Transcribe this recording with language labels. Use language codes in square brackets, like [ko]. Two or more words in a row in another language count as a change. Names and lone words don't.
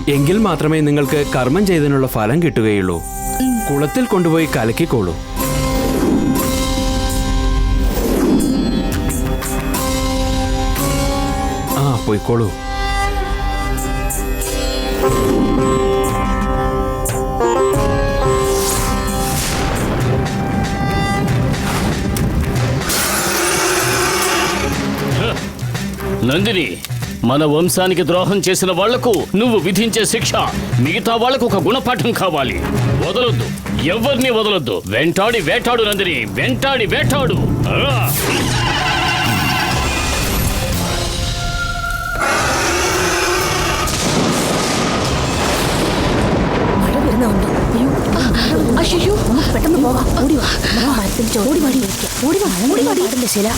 [ml] എങ്കിൽ മാത്രമേ നിങ്ങൾക്ക് കർമ്മം ചെയ്തതിനുള്ള ഫലം കിട്ടുകയുള്ളൂ. കുളത്തിൽ കൊണ്ടുപോയി കലക്കിക്കോളൂ. പോയിക്കോളൂ. [te] నందిని, మన వంశానికి ద్రోహం చేసిన వాళ్లకు నువ్వు విధించే శిక్ష మిగతా వాళ్లకు ఒక గుణపాఠం కావాలి. వదలొద్దు, ఎవరిని వదలొద్దు. వెంటాడి వేటాడు నందిని, వెంటాడి వేటాడు. [ml] അയ്യോ, നമുക്ക് പെട്ടെന്ന് പോവാം. ഓടിവാ, മരത്തിൽ ഓടിവാടില്ല ശില.